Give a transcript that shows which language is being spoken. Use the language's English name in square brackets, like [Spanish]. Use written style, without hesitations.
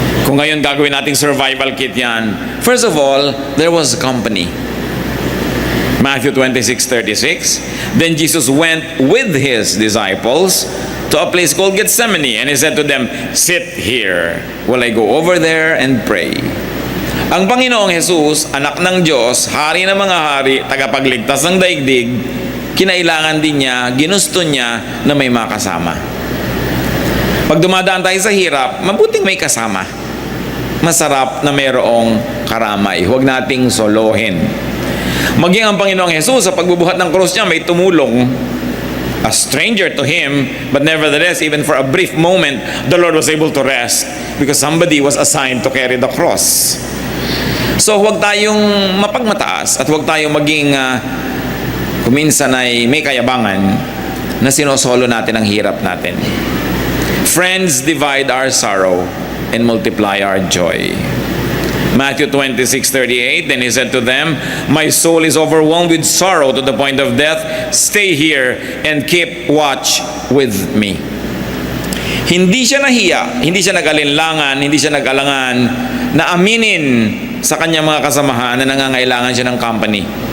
[Filipino] Kung ngayon gagawin nating survival kit yan, [English] first of all, there was company. Matthew 26:36. Then Jesus went with his disciples to a place called Gethsemane, and he said to them, "Sit here while I go over there and pray." [Filipino] Ang Panginoong Jesus, anak ng Diyos, hari ng mga hari, tagapagligtas ng daigdig, kinailangan din niya, ginusto niya na may makasama. Pag dumadaan tayo sa hirap, mabuting may kasama. Masarap na mayroong karamay. Huwag nating solohin. Maging ang Panginoong Jesus sa pagbubuhat ng krus niya, may tumulong. [English] A stranger to him, but nevertheless, even for a brief moment, the Lord was able to rest because somebody was assigned to carry the cross. [Filipino] So huwag tayong mapagmataas at huwag tayong maging kuminsan ay may kayabangan na sinosolo natin ang hirap natin. [English] Friends divide our sorrow and multiply our joy. Matthew 26:38, then he said to them, "My soul is overwhelmed with sorrow to the point of death. Stay here and keep watch with me." [Filipino] Hindi siya nahiya, hindi siya nag-alinlangan, hindi siya nag-alangan na aminin sa kanyang mga kasamahan na nangangailangan siya ng company.